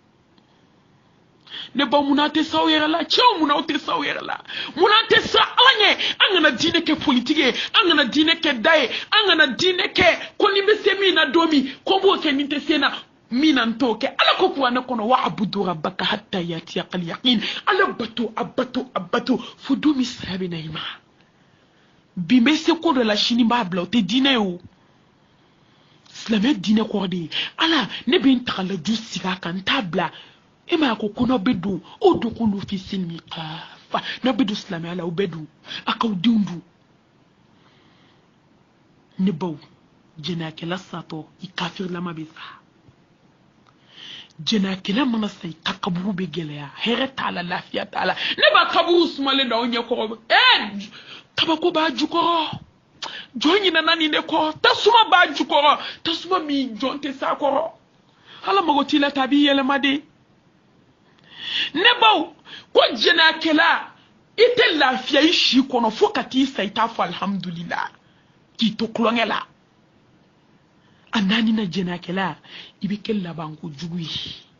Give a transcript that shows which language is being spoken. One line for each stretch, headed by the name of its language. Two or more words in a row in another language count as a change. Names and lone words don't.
Bambara: ne baw munna tɛ sa aw yɛrɛ la cɛw munna aw tɛ sa aw yɛrɛ la munna tɛ sa ala ɲɛ an kana diinɛ kɛ politiki ye an kana diinɛ kɛ da ye an kana diinɛ kɛ ko ni bɛ se min na don min ko b'o kɛ nin tɛ se na min na n t'o kɛ ala ko kuranɛ kɔnɔ
Arabic: واعبد ربك حتى يأتيك اليقين
Bambara: ala bato a bato fo don min saya bɛ na i ma bi n bɛ se ko dɔ la sini b'a bila o tɛ diinɛ ye o silamɛ diinɛ kɔrɔ de ye ala ne bɛ n taga laju sigi a kan n t'a bila e ma ko n'aw bɛ don o
Arabic: ادخلوا في السلم كافة
Bambara: n'aw bɛ don silamɛya la aw bɛ don a k'aw denw dun ne baw jɛnɛyakɛla satɔ i kafirlama bɛ sa jɛnɛyakɛla mana sa i ka kaburu bɛ gɛlɛya hɛrɛ t'a la lafiya t'a la ne b'a kaburu sumalen da aw ɲɛ kɔrɔ kabako b'a jukɔrɔ jɔn ɲinana nin de kɔ tasuma b'a jukɔrɔ tasuma min jɔn tɛ s'a kɔrɔ ala mago t'i la ta a b'i yɛlɛma de ne baw ko jɛnɛyakɛla i tɛ lafiya i si kɔnɔ fo ka t'i sa i t'a fɔ alhamdulillah k'i to kulonkɛ la a naani na jɛnɛyakɛla i bɛ kɛ labanko jugu ye